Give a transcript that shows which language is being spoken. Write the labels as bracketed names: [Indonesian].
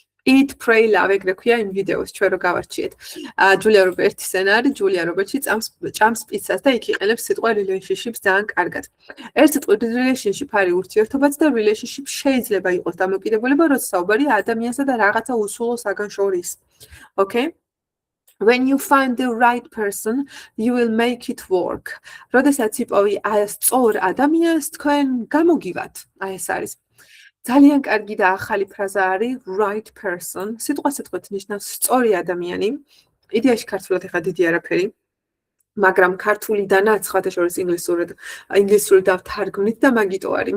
[Georgian] Eat, pray, love ეგრე ქვია იმ ვიდეოს ჩვენ რო გავარჩიეთ. ჯულია რობერტის სცენარი, ჯულია რობერტი ჭამს პიცას და იქ იყენებს სიტყვა relationships ძალიან კარგად. ერთ სიტყვით relationship არის ურთიერთობაც და relationship შეიძლება იყოს დამოკიდებულება, როცა საუბარია ადამიანსა და რაღაცა უსულო საგან შორის. [English] Okay? When you find the right person, you will make it work. [Georgian] როდესაც იპოვი სწორ ადამიანს, თქვენ გამოგივათ. აი ეს არის. ძალიან კარგი და ახალი ფრაზა არის right person. სიტყვასიტყვით ნიშნავს სწორი ადამიანი. იდეაში ქართულად ეხა დიდი არაფერი. მაგრამ ქართულიდანაც სხვათა შორის ინგლისური დავთარგმნით და მაგიტო არის.